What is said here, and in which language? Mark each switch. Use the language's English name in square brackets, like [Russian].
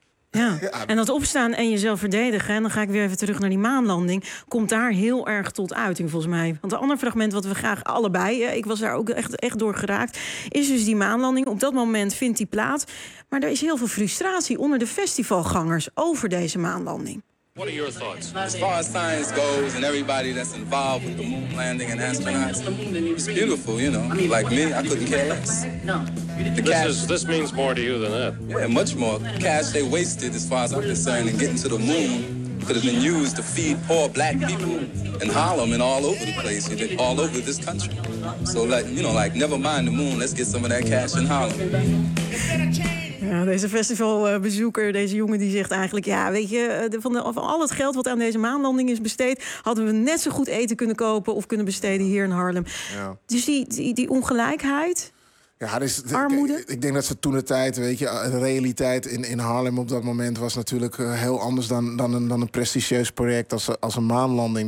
[Dutch] Ja, en dat opstaan en jezelf verdedigen... en dan ga ik weer even terug naar die maanlanding... komt daar heel erg tot uiting, volgens mij. Want een ander fragment wat we graag allebei... ik was daar ook echt door geraakt... is dus die maanlanding. Op dat moment vindt die plaats. Maar er is heel veel frustratie onder de festivalgangers... over deze maanlanding. [English] What are your thoughts? As far as science goes and everybody that's involved with the moon landing and astronauts, it's beautiful, you know. Like me, I couldn't care less. The cash, this means more to you than that. Yeah, much more. Cash they wasted, as far as I'm concerned, in getting to the moon could have been used to feed poor black people in Harlem and all over the place, all over this country. So, like, you know, like, never mind the moon, let's get some of that cash in Harlem. [Dutch] Ja, deze festivalbezoeker, deze jongen, die zegt eigenlijk... ja, weet je, van al het geld wat aan deze maanlanding is besteed... hadden we net zo goed eten kunnen kopen of kunnen besteden hier in Harlem. Ja. Dus die ongelijkheid... Ja, dus, armoede? Ik denk dat ze toen de tijd, weet je, de realiteit in Harlem op dat moment was natuurlijk heel anders dan een prestigieus project als een maanlanding.